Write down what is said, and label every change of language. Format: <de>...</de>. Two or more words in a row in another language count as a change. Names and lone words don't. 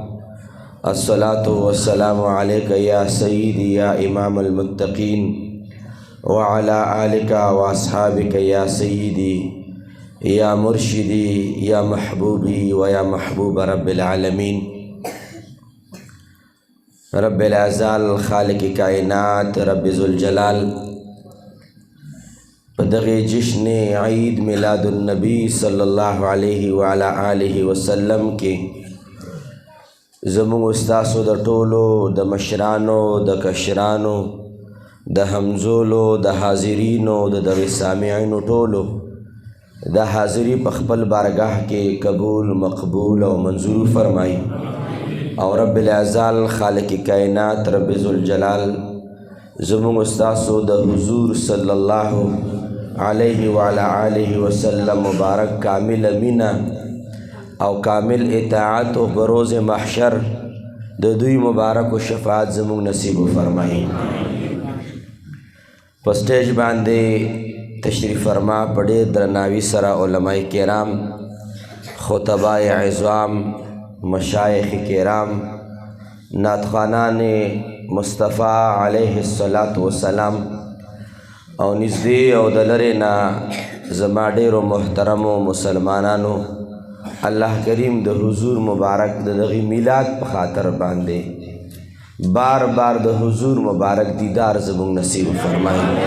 <ar>الصلاة والسلام عليك يا سيدي يا إمام المتقين وعلى آلك وأصحابك يا سيدي يا مرشدي يا محبوبي ويا محبوب رب العالمين.</ar> <ps>رب العزال خالق کائنات رب ذوالجلال بدغی جشن عید میلاد النبی</ps> <ar>صلی اللہ علیہ وعلی آلہ وسلم</ar> <ps>کے زمونږ استاسو د ټولو د مشرانو د کشرانو د همزولو د حاضرینو د دغې سامعینو ټولو د حاضری په خپل بارگاه کې قبول مقبول او منظور فرمائی. او رب العزال خالق کائنات رب ذوالجلال زمونږ استاسو د حضور</ps> <ar>صلی الله علیه وعلی آلہ وسلم</ar> <ps>مبارک کامل مینه او کامل اطاعت و بروز محشر د دوی مبارک و شفاعت زمونږ نصیب فرمائی. په سټیج باندې تشریف فرما په ډېر درناوي سره علماء کرام، خطباء عظام، مشایخ کرام، نعتخوانان مصطفیٰ</ps> <ar>علیہ الصلاة والسلام</ar> <ps>او نږدې او د لرې نه زما ډېرو محترمو مسلمانانو، الله کریم د حضور مبارک د دغې میلاد په خاطر باندې بار بار د حضور مبارک دیدار زمونږ نصیب فرمایي.</ps>